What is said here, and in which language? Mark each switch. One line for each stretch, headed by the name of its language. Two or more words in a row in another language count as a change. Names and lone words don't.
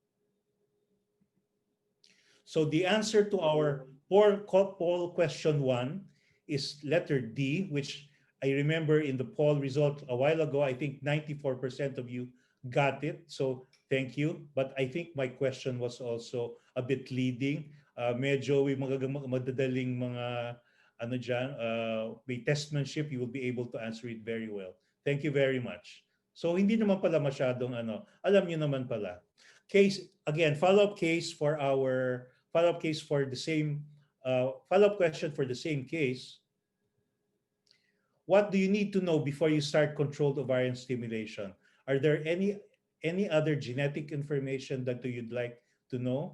English: So the answer to our poll question 1 is letter D, which I remember in the poll result a while ago, I think 94% of you got it. So thank you. But I think my question was also a bit leading.
Filipino: Medyo may madadaling mga ano dyan, may testmanship,
English: you will be able to answer it very well. Thank you very much.
Filipino: So hindi naman pala masyadong ano, alam niyo naman pala.
English: Case, again, follow-up case for our follow-up case for the same follow-up question for the same case. What do you need to know before you start controlled ovarian stimulation? Are there any other genetic information that you'd like to know?